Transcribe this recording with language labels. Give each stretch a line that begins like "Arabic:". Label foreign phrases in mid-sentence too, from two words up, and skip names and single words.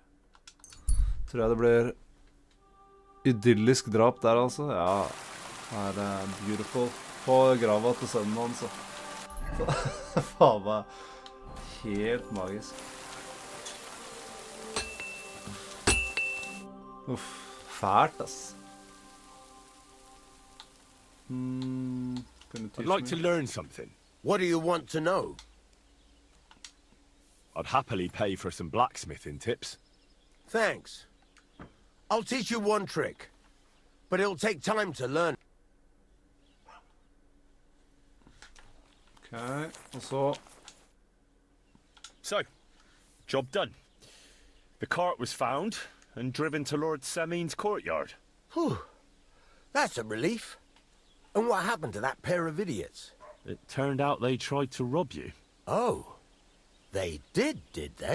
Norwegian: Tror jeg det blir idyllisk drap der, altså. Ja, det er beautiful. På grava til sønnen hans, så. Faen meg helt magisk. Uff, fælt, ass.
English: I'd like to learn something. What do you want to know? I'd happily pay for some blacksmithing tips. Thanks. I'll teach you one trick, but it'll take time to learn.
Norwegian: Okay, og så...
English: So, job done. The cart was found and driven to Lord Semin's courtyard. Whew. That's a relief. And what happened to that pair of idiots? It turned out they tried to rob you. Oh. They did they?